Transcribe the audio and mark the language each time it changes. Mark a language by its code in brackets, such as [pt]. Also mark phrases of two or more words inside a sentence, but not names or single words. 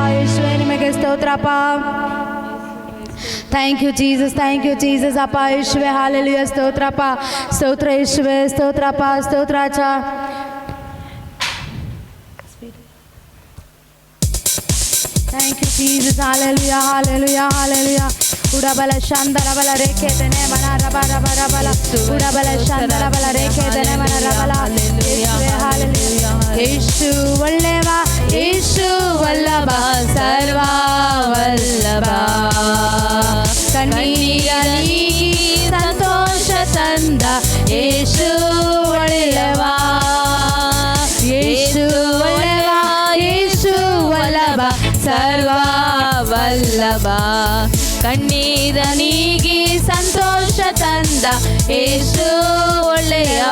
[kn] ಯೇಸುವೆ, ನಿಮಗೆ ಸ್ತೋತ್ರಪ್ಪ. [en] Thank you Jesus, Thank you Jesus [kn] ಅಪ್ಪ. ಯೇಸುವೆ, ಹಾಲೆಲೂಯಾ, ಸ್ತೋತ್ರಪ್ಪ, ಸ್ತೋತ್ರ ಯೇಸುವೆ, ಸ್ತೋತ್ರಪ್ಪ, ಸ್ತೋತ್ರ ರಾಜ. [en] Thank you, Jesus. Hallelujah, hallelujah, hallelujah. Urabala shandara bala reke tene mana raba raba rabala. Urabala shandara bala reke tene mana rabala. Hallelujah, [kn] ಯೇಸು ವಲ್ಲಭ, ಯೇಸು ವಲ್ಲಭ, ಸರ್ವ ವಲ್ಲಭ. ಕಣ್ಣೀರಲಿ ಸಂತೋಷ ತಂದ ಯೇಸು ಒಳ್ಳೆಯವ, ಯೇಸು ಒಳ್ಳೆಯವ, ಯೇಸು ವಲ್ಲಭ ಸರ್ವ ವಲ್ಲಭ. ಕಣ್ಣೀರ ನೀಗಿ ಸಂತೋಷ ತಂದ ಯೇಸು ಒಳ್ಳೆಯವ.